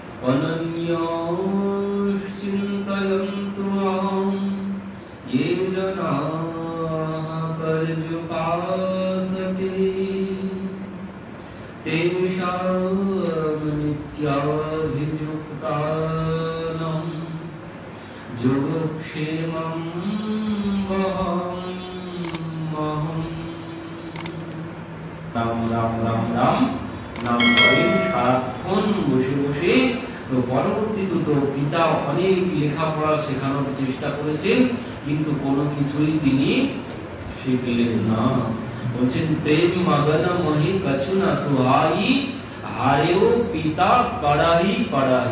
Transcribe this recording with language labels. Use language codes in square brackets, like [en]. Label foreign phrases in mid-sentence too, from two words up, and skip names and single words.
[sa] অনন্যশ্চিন্তয়ন্তু মাং ये जनाः पर्युपासते तेषां नित्याभियुक्तानां योगक्षेमं वहाम्यहम्। [bn] রাম রাম রাম রাম নাম করেন সারাক্ষণ বসে বসে। তো পরবর্তীতে তো পিতা অনেক লেখাপড়া শেখানোর চেষ্টা করেছেন, কিন্তু কোনো কিছুই তিনি শিখলেন না। [awa] বলছেন प्रेम मगन मोहि कछु न सुहाई, हारेउ पिता पढ़ाइ पढ़ाई।